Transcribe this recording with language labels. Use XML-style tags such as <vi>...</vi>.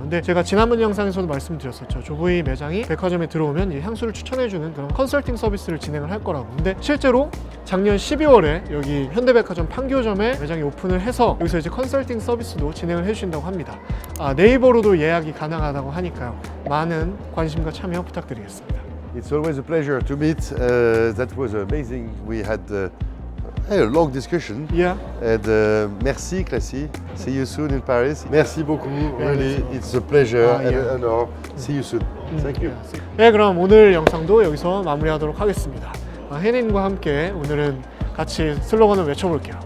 <ko>근데 제가 지난번 영상에서도 말씀드렸었죠. 조보이 매장이 백화점에 들어오면 이 향수를 추천해주는 그런 컨설팅 서비스를 진행을 할 거라고. 근데 실제로 작년 12월에 여기 현대백화점 판교점에 매장이 오픈을 해서 여기서 이제 컨설팅 서비스도 진행을 해주신다고 합니다. 네이버로도 예약이 가능하다고 하니까요. 많은 관심과 참여 부탁드리겠습니다.</ko> <en>It's always a pleasure to meet. That was amazing. We had a long discussion. Yeah. And merci, Classsy. See you soon in Paris.</en> <fr>Merci beaucoup.</fr> <en>Really, it's a pleasure and an honor. See you soon. Thank you.</en> <ko>네, 그럼 오늘 영상도 여기서 마무리하도록 하겠습니다. 혜린과 함께 오늘은 같이 슬로건을 외쳐볼게요.</ko>